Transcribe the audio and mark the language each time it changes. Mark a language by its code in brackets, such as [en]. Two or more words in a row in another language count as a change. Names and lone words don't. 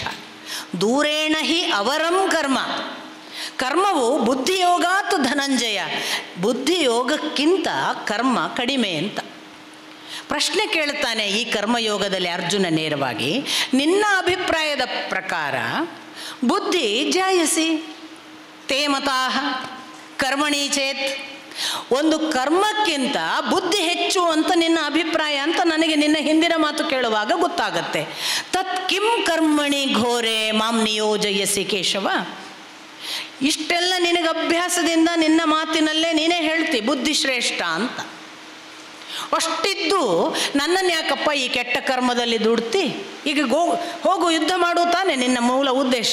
[sa] ದೂರೇಣ ಹಿ ಅವರಂ ಕರ್ಮ, [kn] ಕರ್ಮವು [sa] ಬುದ್ಧಿಯೋಗಾತ್ ಧನಂಜಯ, [kn] ಬುದ್ಧಿಯೋಗಕ್ಕಿಂತ ಕರ್ಮ ಕಡಿಮೆ ಅಂತ. ಪ್ರಶ್ನೆ ಕೇಳ್ತಾನೆ ಈ ಕರ್ಮಯೋಗದಲ್ಲಿ ಅರ್ಜುನ ನೇರವಾಗಿ, ನಿನ್ನ ಅಭಿಪ್ರಾಯದ ಪ್ರಕಾರ [sa] ಬುದ್ಧಿ ಜಾಯಸಿ ತೇ ಮತಾಃ ಕರ್ಮಣಿ ಚೇತ್ [kn] ಒಂದು ಕರ್ಮಕ್ಕಿಂತ ಬುದ್ಧಿ ಹೆಚ್ಚು ಅಂತ ನಿನ್ನ ಅಭಿಪ್ರಾಯ ಅಂತ ನನಗೆ ನಿನ್ನ ಹಿಂದಿನ ಮಾತು ಕೇಳುವಾಗ ಗೊತ್ತಾಗತ್ತೆ. [sa] ತತ್ ಕಿಂ ಕರ್ಮಣಿ ಘೋರೆ ಮಾಂ ನಿಯೋಜಯಸಿ ಕೇಶವ. [kn] ಇಷ್ಟೆಲ್ಲ ನಿನಗೆ ಅಭ್ಯಾಸದಿಂದ ನಿನ್ನ ಮಾತಿನಲ್ಲೇ ನೀನೇ ಹೇಳ್ತಿ ಬುದ್ಧಿ ಶ್ರೇಷ್ಠ ಅಂತ. ಅಷ್ಟಿದ್ದು ನನ್ನನ್ನು ಯಾಕಪ್ಪ ಈ ಕೆಟ್ಟ ಕರ್ಮದಲ್ಲಿ ದುಡ್ತಿ? ಈಗ ಹೋಗು ಯುದ್ಧ ಮಾಡು ತಾನೆ ನಿನ್ನ ಮೂಲ ಉದ್ದೇಶ.